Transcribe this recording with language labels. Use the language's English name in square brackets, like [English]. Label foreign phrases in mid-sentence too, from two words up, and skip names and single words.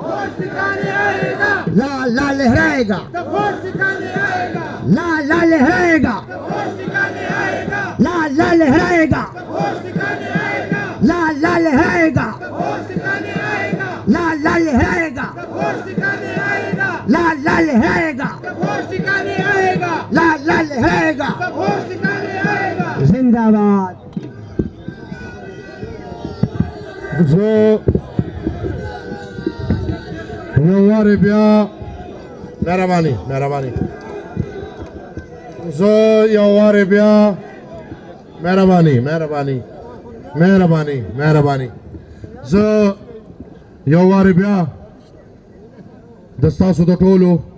[Hindi] लाल लाल लहराएगा लाल लाल लहराएगा लाल लाल लहराएगा लाल लाल लहराएगा लाल लाल लहराएगा लाल लाल लहराएगा लाल लाल लहराएगा जिंदाबाद [Pashto] زه یو وارې بیا مهرباني زه یو وارې بیا مهرباني زه یو وارې بیا د ستاسو د ټولو